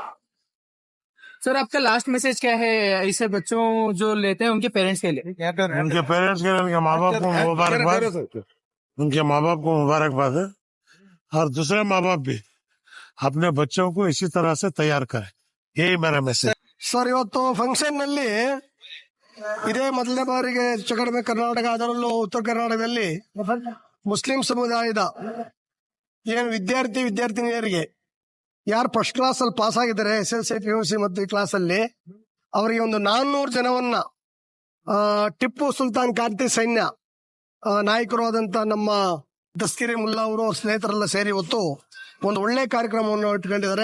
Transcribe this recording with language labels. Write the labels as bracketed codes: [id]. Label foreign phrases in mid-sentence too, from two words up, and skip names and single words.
[hi] सर आपका [en] last message [hi] क्या है ऐसे बच्चों जो लेते हैं उनके पेरेंट्स के लिए? उनके पेरेंट्स के लिए उनके माँ बाप को मुबारकबाद, उनके माँ बाप को मुबारकबाद है। और दूसरे माँ बाप भी अपने बच्चों को इसी तरह से तैयार करें, यही मेरा मैसेज। [kn] ಸರ್, ಇವತ್ತು ಫಂಕ್ಷನ್ ನಲ್ಲಿ ಇದೇ ಮೊದಲನೇ ಬಾರಿಗೆ ಹೆಚ್ಚು ಕಡಿಮೆ ಕರ್ನಾಟಕ, ಅದರಲ್ಲೂ ಉತ್ತರ ಕರ್ನಾಟಕದಲ್ಲಿ ಮುಸ್ಲಿಂ ಸಮುದಾಯದ ಏನು ವಿದ್ಯಾರ್ಥಿನಿಯರಿಗೆ ಯಾರು [en] first class [kn] ಅಲ್ಲಿ ಪಾಸ್ ಆಗಿದ್ದಾರೆ SSLC, PUC ಮತ್ತು ಈ ಕ್ಲಾಸ್ ಅಲ್ಲಿ, ಅವರಿಗೆ ಒಂದು 400 ಜನವನ್ನ ಟಿಪ್ಪು ಸುಲ್ತಾನ್ ಕ್ರಾಂತಿ ಸೈನ್ಯ ನಾಯಕರು ಆದಂತ ನಮ್ಮ ದಸ್ತಗೀರ್ ಮುಲ್ಲಾ ಅವರು ಅವ್ರ ಸ್ನೇಹಿತರೆಲ್ಲ ಸೇರಿ ಇವತ್ತು ಒಂದು ಒಳ್ಳೆ ಕಾರ್ಯಕ್ರಮವನ್ನು ಇಟ್ಕೊಂಡಿದ್ದಾರೆ.